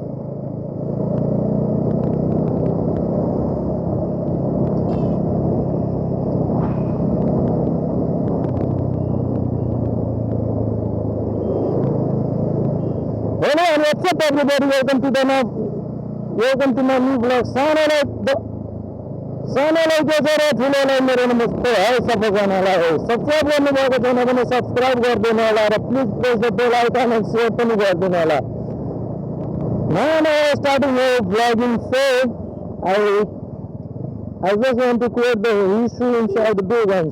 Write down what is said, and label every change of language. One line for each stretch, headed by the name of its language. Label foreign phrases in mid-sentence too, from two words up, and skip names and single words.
English: Hello and what's up, everybody? Welcome to my new vlog.
Nepali: सानोलाई के जरा ठुलोलाई मेरो नमस्ते है सबैजनालाई हो सब्स्क्राइब गर्नुभएको छैन भने सब्स्क्राइब गरिदिनु होला र
English: please press the bell icon and share
Nepali: पनि गरिदिनु होला
English: Now I starting my vlogging, so I just want to quote the history inside the big ones.